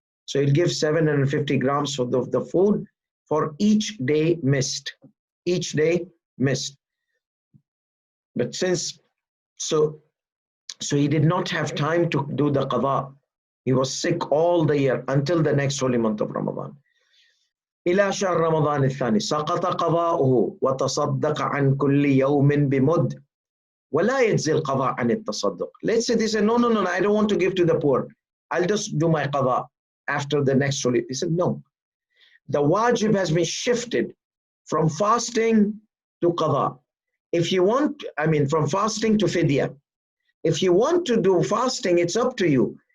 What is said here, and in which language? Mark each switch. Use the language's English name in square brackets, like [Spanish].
[English] So he'll give 750 grams for the food for each day missed. Each day missed. But so he did not have time to do the qada. He was sick all the year until the next holy month of Ramadan. [Arabic] إلى شهر رمضان الثاني سقط قضاؤه وتصدق عن كل يوم بمد ولا يجزي القضاء عن التصدق. [English] Let's say they say, no, I don't want to give to the poor. I'll just do my qada after the next holy. He said, no. The wajib has been shifted from fasting to qada. If you want, from fasting to fidyah. If you want to do fasting, it's up to you.